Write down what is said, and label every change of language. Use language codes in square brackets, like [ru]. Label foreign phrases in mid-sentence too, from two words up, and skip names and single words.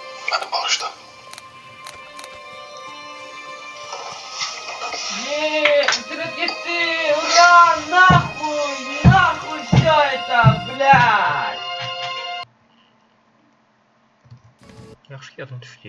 [az] Beni bağışla. Интернет gitti. [ru] Ура! Нахуй! Нахуй все это, блядь! [az] Yaxşı ki yadım düşdü.